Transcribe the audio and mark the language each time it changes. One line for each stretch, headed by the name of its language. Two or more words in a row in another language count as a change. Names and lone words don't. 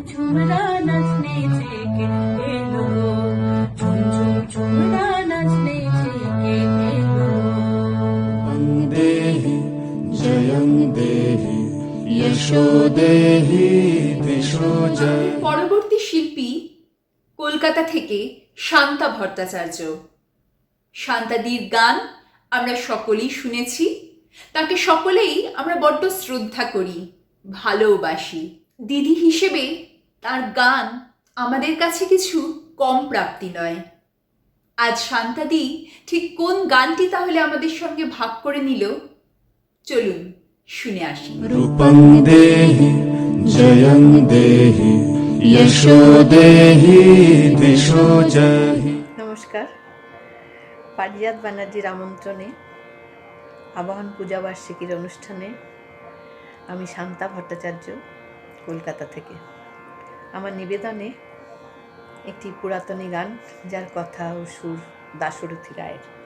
Bangla: ঝুমরা নাচনে কে এলো, ঝুমঝুম ঝুমরা নাচনে কে এলো।
Sanskrit: वन्देहि जयं देहि यशो देहि दिशो जय।
Bangla: পরবর্তী শিল্পী কলকাতা থেকে শান্তা ভট্টাচার্য। শান্তাদির গান আমরা সকলেই শুনেছি, তাকে সকলেই আমরা বড্ড শ্রদ্ধা করি, ভালোবাসি। দিদি হিসেবে তার গান আমাদের কাছে কিছু কম প্রাপ্তি নয়। আজ শান্তাদি ঠিক কোন গানটি তাহলে আমাদের সঙ্গে ভাগ করে নিল, চলুন শুনে আসি।
Sanskrit: रूपं देहि जयं देहि यशो देहि दिशो जहि।
Bangla: নমস্কার। পারিজাত ব্যানার্জির আমন্ত্রণে আবাহন পূজাবার্ষিকীর অনুষ্ঠানে আমি শান্তা ভট্টাচার্য কলকাতা থেকে আমার নিবেদনে একটি পুরাতনী গান, যার কথা ও সুর দাশরথী রায়ের।